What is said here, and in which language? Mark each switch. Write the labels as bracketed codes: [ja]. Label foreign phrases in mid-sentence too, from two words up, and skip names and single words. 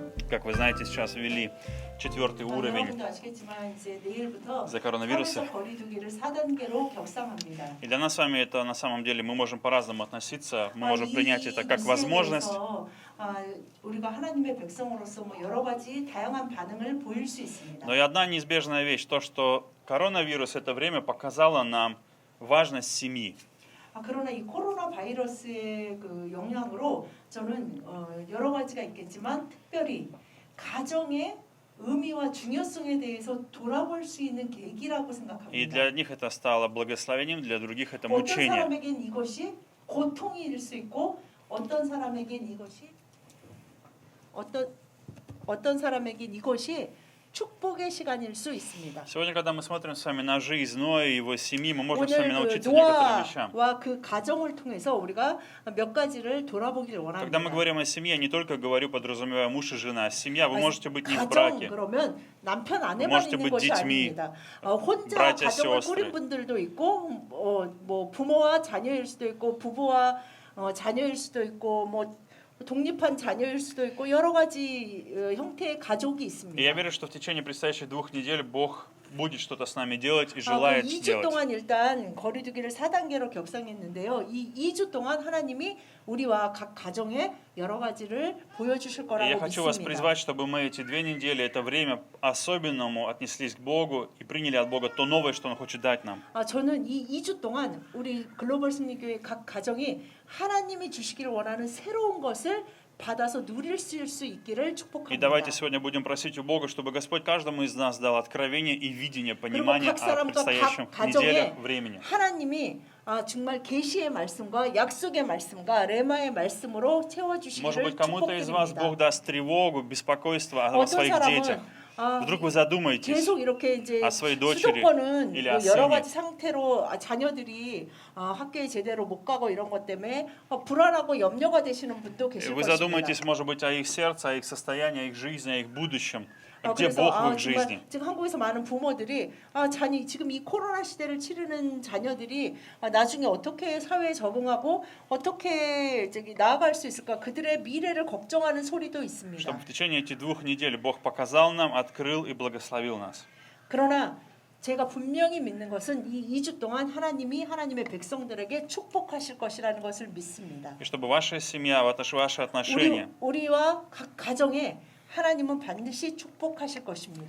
[ru] как вы знаете, сейчас ввели 4-й уровень [ko] 여러분도 아시겠지만 이제 내일부터 [ru] за коронавируса. [ko] 사회적 거리두기를 4단계로 격상합니다. [ru] И для нас с вами это на самом деле мы можем по-разному относиться, мы можем [ko] 이 [ru] принять это как [ko] 뉴스에 [ru] возможность. [ko] 대해서, 우리가 하나님의 백성으로서 뭐 여러 가지 다양한 반응을 보일 수 있습니다. [ru] Но и одна неизбежная вещь, то, что коронавирус это время показало нам важность семьи. [ko] 그러나 이 코로나 바이러스의 그 영향으로 저는 여러 가지가 있겠지만 특별히 가정의 의미와 중요성에 대해서 돌아볼 수 있는 계기라고 [ru] И [ko] 생각합니다. [ru] для одних это стало благословением, для других это [ko] 어떤 [ru] мучение. [ko] 사람에겐 이것이 고통일 수 있고 어떤 사람에겐 이것이 어떤 사람에겐 이것이 축복의 시간일 수 있습니다. [ru] Сегодня, когда мы смотрим с вами на жизнь Ноя и его семьи, мы можем с [ko] 오늘 [ru] вами [ko] 그 [ru] научиться некоторым вещам. [ko] 노아와 그 가정을 통해서 우리가 몇 가지를 돌아보기를 [ru] Когда мы [ko] 원합니다. [ru] говорим о семье, я не только говорю, подразумевая муж и жена, а семья, вы можете быть не в [ko] 가정 [ru] браке. [ko] 그러면 남편 아내만 [ru] можете [ko] 있는 [ru] быть [ko] 것이 [ru] детьми, [ko] 아닙니다. 혼자 [ru] братья, [ko] 가정을 [ru] сестры. [ko] 꾸린 분들도 있고 뭐 부모와 자녀일 수도 있고 부부와 자녀일 수도 있고 뭐 독립한 자녀일 수도 있고 여러 가지 형태의 가족이 [ru] И я [ko] 있습니다. [ru] верю, что в течение предстоящих 2 недель Бог будет что-то с нами делать и [ko] 그 [ru] желает [ko] 2주 [ru] сделать. [ko] 동안 일단 거리두기를 4단계로 격상했는데요. 이 2주 동안 하나님이 우리와 각 가정에 여러 가지를 보여주실 [ru] И [ko] 거라고 [ru] я хочу вас [ko] 믿습니다. [ru] призвать, чтобы мы эти 2 недели, это время особенному отнеслись к Богу и приняли от Бога то новое, что Он хочет дать нам. [ko] 저는 이 2주 동안 우리 글로벌 승리교회 각 가정이 하나님이 주시기를 원하는 새로운 것을 받아서 누릴 수 있기를 [ru] И [ko] 축복합니다. [ru] давайте сегодня будем просить у Бога, чтобы Господь каждому из нас дал откровение и видение, понимание [ko] 각 [ru] о [ko] 사람과 [ru] предстоящем [ko] 각 [ru] неделе, [ko] 가정에 [ru] времени. [ko] 하나님이 정말 계시의 말씀과 약속의 말씀과 레마의 말씀으로 [ru] Может [ko] 채워주시기를 [ru] быть, кому-то из вас Бог [ko] 축복드립니다. [ru] даст тревогу, беспокойство о [ko] 어떤 [ru] своих детях. [ko] 사람은 [ru] Вдруг вы задумаетесь [ko] 계속 이렇게 이제 [ru] о своей дочери [ko] 수도권은 [ru] или о [ko] 여러 [ru] сыне. [ko] 가지 상태로 자녀들이 학교에 제대로 못 가고 이런 것 때문에 불안하고 염려가 되시는 분도 계실 [ru] Вы [ko] 것입니다. [ru] задумаетесь, может быть, о их сердце, о их состоянии, о их жизни, о их будущем. Где [ko] 그래서 [ru] Бог в их жизни? [ko] 정말 지금 한국에서 많은 부모들이 지금 이 코로나 시대를 치르는 자녀들이 나중에 어떻게 사회에 적응하고 어떻게 나아갈 수 있을까 그들의 미래를 걱정하는 소리도 있습니다. [ru] Чтобы в течение этих 2 недель Бог показал нам, открыл и благословил нас. [ko] 그러나 제가 분명히 믿는 것은 이 2주 동안 하나님이 하나님의 백성들에게 축복하실 것이라는 것을 믿습니다. [ru] И чтобы ваша семья, ваши отношения. [ko] 우리와 각 가정에 하나님은 반드시 축복하실 것입니다.